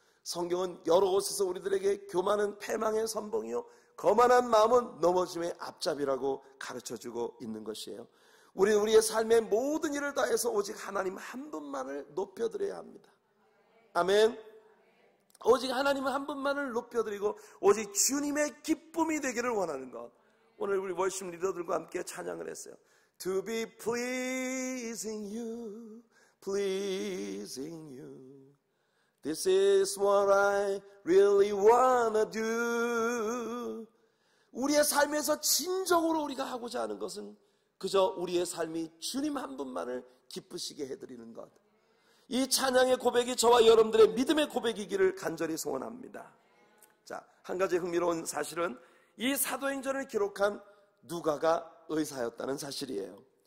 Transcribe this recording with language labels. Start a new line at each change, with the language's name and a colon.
Korean: 성경은 여러 곳에서 우리들에게 교만은 패망의 선봉이요 거만한 마음은 넘어짐의 앞잡이라고 가르쳐주고 있는 것이에요. 우리는 우리의 삶의 모든 일을 다해서 오직 하나님 한 분만을 높여드려야 합니다. 아멘. 오직 하나님 한 분만을 높여드리고 오직 주님의 기쁨이 되기를 원하는 것. 오늘 우리 월십 리더들과 함께 찬양을 했어요.
English: To be pleasing you, pleasing you. This is what I really wanna do.
Korean: 우리의 삶에서 진정으로 우리가 하고자 하는 것은 그저 우리의 삶이 주님 한 분만을 기쁘시게 해드리는 것. 이 찬양의 고백이 저와 여러분들의 믿음의 고백이기를 간절히 소원합니다. 자, 한 가지 흥미로운 사실은 이 사도행전을 기록한 누가가 의사였다는 사실이에요.